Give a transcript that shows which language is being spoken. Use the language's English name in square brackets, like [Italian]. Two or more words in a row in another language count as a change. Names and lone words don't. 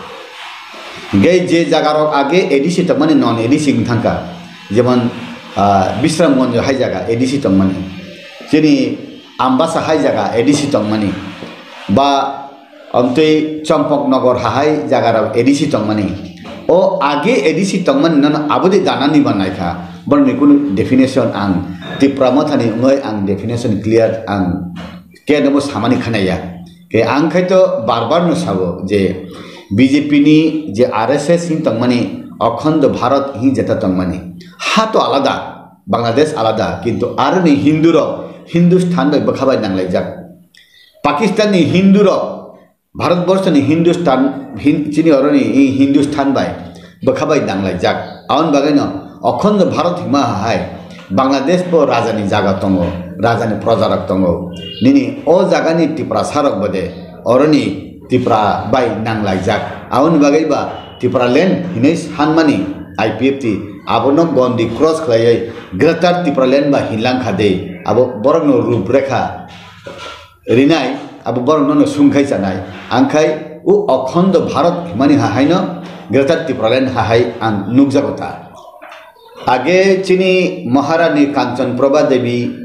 [Kok Borok] gai je jagarok age ADC tamani non ADC thangka jemon Bisramganj hai jaga ADC tongmani chini Ambasa hai jaga ADC tongmani ba amtei Champaknagar hai jaga ADC tongmani o age ADC tongmani nan abodi danani banaikha borni kun definition ang Tripura Motha ni ngoi ang definition clear ang ke namo samani khanaya ke ang khaito barbar no sabo je BJP ni je RSS hin tongmani अखंड भारत ही जेता तंगमानी हा तो आलादा बांग्लादेश आलादा किंतु आरनी हिंदू रो हिंदुस्तान बै बखाबाय नांलाय जाक पाकिस्तान नि हिंदू रो भारतवर्ष नि हिंदुस्तान चिनी अरनी हिंदुस्तान बाय बखाबाय नांलाय जाक आउन बागैनो अखंड भारत हिमा हाय बांग्लादेश बो राजानि जागा तंगो राजानि प्रजारक तंगो निनि ओ जागानि त्रिपुरा सारक बदे अरनी त्रिपुरा बाय नांलाय जाक आउन बागैबा Tripura Land hinai hanmani IPFT abono gondi cross khlaiai Greater Tripura Land ba hinlang khade abo borok no ruprekha rinai abo borok no sungkhai chanai angkhai u akhond Bharat himani hahaino Greater Tripura Land hahai ang nukjagota age chini Maharani Kanchan Prabha Devi